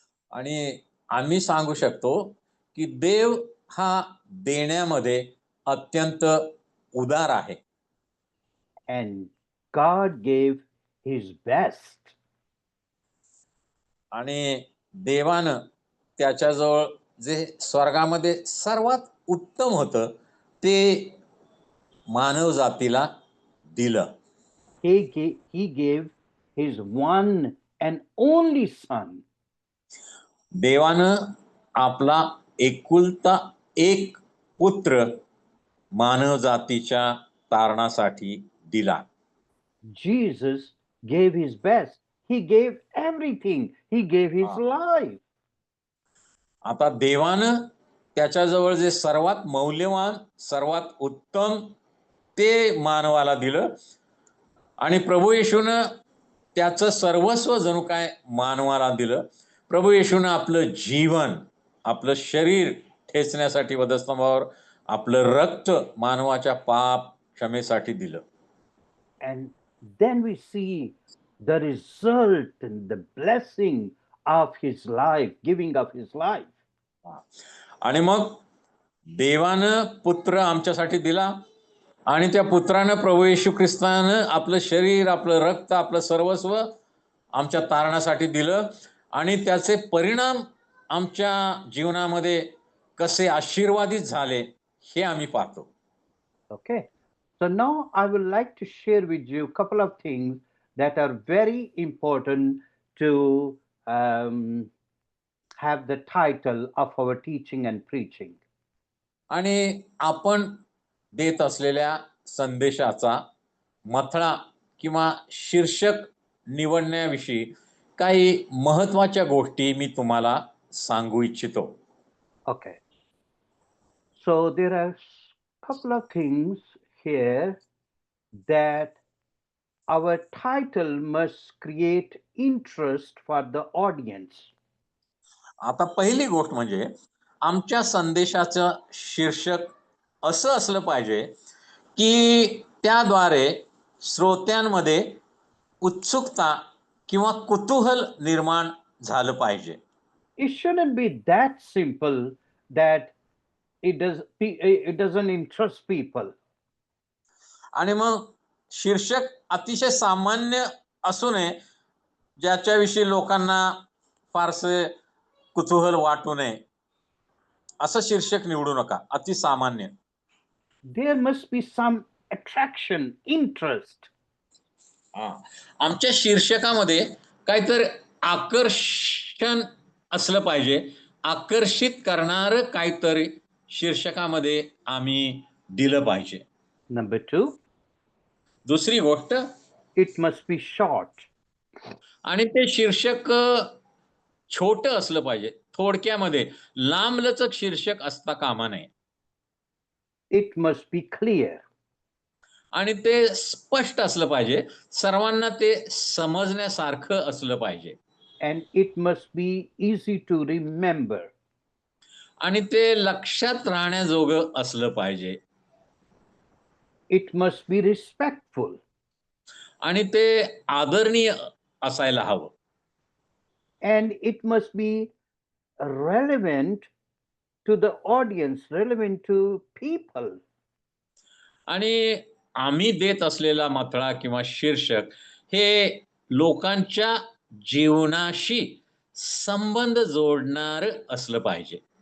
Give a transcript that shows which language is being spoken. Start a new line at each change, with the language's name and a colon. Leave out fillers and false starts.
Marathi: आणि आम्ही सांगू शकतो की देव हा देण्यामध्ये अत्यंत उदार आहे.
English: And God gave his best.
Marathi: आणि देवानं त्याच्याजवळ जे स्वर्गामध्ये सर्वात उत्तम होतं ते मानव जातीला दिलं.
English: He gave his one and only son.
Marathi: देवानं आपला एकुलता एक पुत्र मानव जातीच्या तारणासाठी दिला.
English: Jesus gave his best. He gave everything. He gave his
Marathi: हा.
English: life.
Marathi: आता देवानं त्याच्याजवळ जे सर्वात मौल्यवान, सर्वात उत्तम ते मानवाला दिलं आणि प्रभू येशूनं त्याचं सर्वस्व जणू काय मानवाला दिलं. प्रभू येशूनं आपलं जीवन, आपलं शरीर ठेचण्यासाठी वधस्तंभावर आपलं रक्त मानवाच्या पाप क्षमेसाठी दिलं.
English: And then we see the result and the blessing of his life, giving of his life.
Marathi: आणि मग देवानं पुत्र आमच्यासाठी दिला आणि त्या पुत्रानं प्रभू येशू ख्रिस्तानं आपलं शरीर, आपलं रक्त, आपलं सर्वस्व आमच्या तारणासाठी दिलं आणि त्याचे परिणाम आमच्या जीवनामध्ये कसे आशीर्वादित झाले हे आम्ही पाहतो.
English: Okay. So now I would like to share with you a couple of things that are very important to have the title of our teaching and preaching.
Marathi: आणि आपण देत असलेल्या संदेशाचा मथळा किंवा शीर्षक निवडण्याविषयी काही महत्त्वाच्या गोष्टी मी तुम्हाला सांगू इच्छितो.
English: Okay. So there are a couple of things here that our title must create interest for the audience.
Marathi: आता पहिली गोष्ट म्हणजे आमच्या संदेशाचं शीर्षक असं असलं पाहिजे की त्याद्वारे श्रोत्यांमध्ये उत्सुकता किंवा कुतूहल निर्माण झालं पाहिजे.
English: It shouldn't be that simple that it doesn't interest people.
Marathi: आणि मग शीर्षक अतिशय सामान्य असू नये, ज्याच्याविषयी लोकांना फारसे कुतूहल वाटू नये, असं शीर्षक निवडू नका. अति सामान्य.
English: There must be some attraction, interest.
Marathi: आमच्या शीर्षकामध्ये काहीतरी आकर्षण असलं पाहिजे. आकर्षित करणारं काहीतरी शीर्षकामध्ये आम्ही दिलं पाहिजे.
English: Number 2,
Marathi: दुसरी गोष्ट,
English: it must be short.
Marathi: आणि ते शीर्षक छोटं असलं पाहिजे. थोडक्यामध्ये लांबलचक शीर्षक असता कामा नये.
English: It must be clear.
Marathi: आणि ते स्पष्ट असलं पाहिजे. सर्वांना ते समजण्यासारखं असलं पाहिजे.
English: And it must be easy to remember.
Marathi: आणि ते लक्षात राहण्याजोगं असलं पाहिजे.
English: It must be respectful.
Marathi: आणि ते आदरणीय असायला हवं.
English: And it must be relevant to the audience, relevant to people.
Marathi: आणि आम्ही देत असलेला मथळा किंवा शीर्षक हे लोकांच्या जीवनाशी संबंध जोडणार असलं पाहिजे.